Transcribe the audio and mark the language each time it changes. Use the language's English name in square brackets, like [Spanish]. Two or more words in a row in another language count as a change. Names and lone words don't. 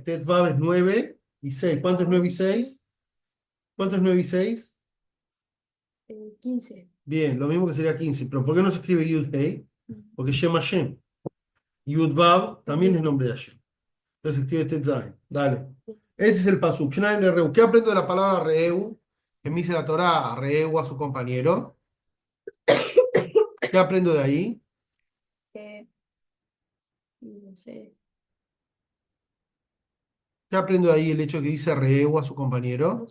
[Hebrew] טית ואו [Spanish] es 9 y 6. ¿Cuánto es 9 y 6? ¿Cuánto es 9 y 6? 15. Bien, lo mismo que sería 15. Pero ¿por qué no se escribe [Hebrew] יוד הא? [Spanish] Porque [Hebrew] שם השם. יוד ואו [Spanish] también es nombre de Hashem. Entonces escribe Tetzain. Dale. Este es el pasuk. [Hebrew] שניים לרעהו. [Spanish] ¿Qué aprendo de la palabra reu? Que me dice la Torah, reu a su compañero. ¿Qué aprendo de ahí? No sé. ¿Qué aprendo de ahí el hecho que dice reu a su compañero?